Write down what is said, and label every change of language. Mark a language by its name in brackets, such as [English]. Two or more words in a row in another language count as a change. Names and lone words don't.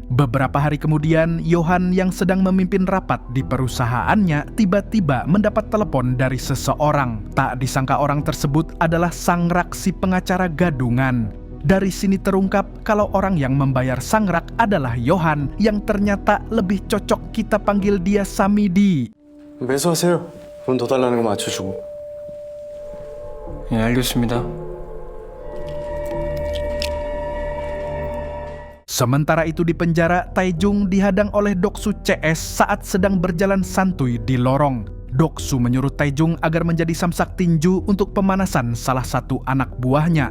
[Indonesian] Beberapa hari kemudian, Yohan yang sedang memimpin rapat di perusahaannya tiba-tiba mendapat telepon dari seseorang. Tak disangka orang tersebut adalah sang rak si pengacara gadungan. Dari sini terungkap kalau orang yang membayar sang rak adalah Yohan yang ternyata lebih cocok kita panggil dia Samidi. [Korean] 매수하세요. 돈 더 달라는 거 맞춰주고. 예, 알겠습니다. [Indonesian] Sementara itu di penjara, Taejung dihadang oleh Doksu CS saat sedang berjalan santuy di lorong. Doksu menyuruh Taejung agar menjadi samsak tinju untuk pemanasan salah satu anak buahnya.